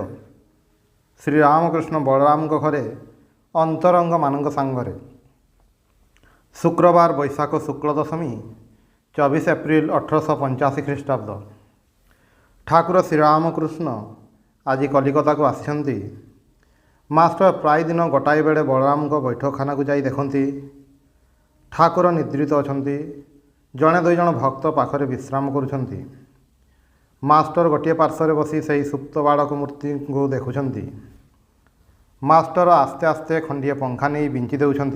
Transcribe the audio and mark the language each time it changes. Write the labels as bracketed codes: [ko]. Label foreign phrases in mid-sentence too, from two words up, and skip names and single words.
[or] ଶ୍ରୀ ରାମକୃଷ୍ଣ ବଳରାମ ଘରେ ଅନ୍ତରଙ୍ଗ ମାନ ସାଙ୍ଗରେ। ଶୁକ୍ରବାର ବୈଶାଖ ଶୁକ୍ଳ ଦଶମୀ 24 ଏପ୍ରିଲ 1885 ଖ୍ରୀଷ୍ଟାବ୍ଦ। ଠାକୁର ଶ୍ରୀରାମକୃଷ୍ଣ ଆଜ କଲିକତା କୁ ଆସିଛନ୍ତି। ମାଷ୍ଟର ପ୍ରାୟ ଦିନ ଗୋଟାଏ ବେଳେ ବଳରାମ ବୈଠକଖାନା କୁ ଯାଇ ଦେଖନ୍ତି ଠାକୁର ନିଦ୍ରିତ ଅଛନ୍ତି। ଯଡ଼େ ଦୁଇ ଜଣ ଭକ୍ତ ପାଖରେ ବିଶ୍ରାମ କରୁଛନ୍ତି। ମାଷ୍ଟର ଗୋଟେ ପାର୍ଶ୍ୱ ବସି ସେ ସୁପ୍ତ ବାଳକ ମୂର୍ତ୍ତି କୁ ଦେଖୁଛନ୍ତି। ମାଷ୍ଟର ଆସ୍ତେ ଆସ୍ତେ ଖଣ୍ଡିଏ ପଙ୍ଖା ନହିଁ ବିଞ୍ଚି ଦେଉଛନ୍ତି।